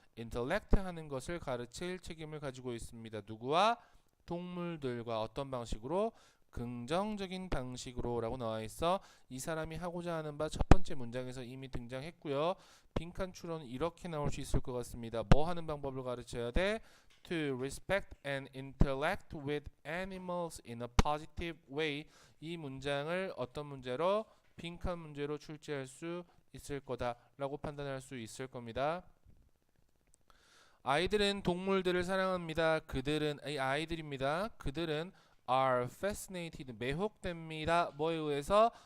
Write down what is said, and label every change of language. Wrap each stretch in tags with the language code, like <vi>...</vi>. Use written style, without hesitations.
<ko>intellect 하는 것을 가르칠 책임을 가지고 있습니다. 누구와? 동물들과. 어떤 방식으로? 긍정적인 방식으로 라고 나와 있어. 이 사람이 하고자 하는 바 첫 번째 문장에서 이미 등장했고요. 빈칸 추론은 이렇게 나올 수 있을 것 같습니다. 뭐 하는 방법을 가르쳐야 돼?</ko> <en>To respect and interact with animals in a positive way.</en> <ko>이 문장을 어떤 문제로? 빈칸 문제로 출제할 수 있을 거다 라고 판단할 수 있을 겁니다. 아이들은 동물들을 사랑합니다. 그들은 아이들입니다. 그들은</ko> <en>are fascinated</en> <ko>매혹됩니다. 뭐에 의해서?</ko>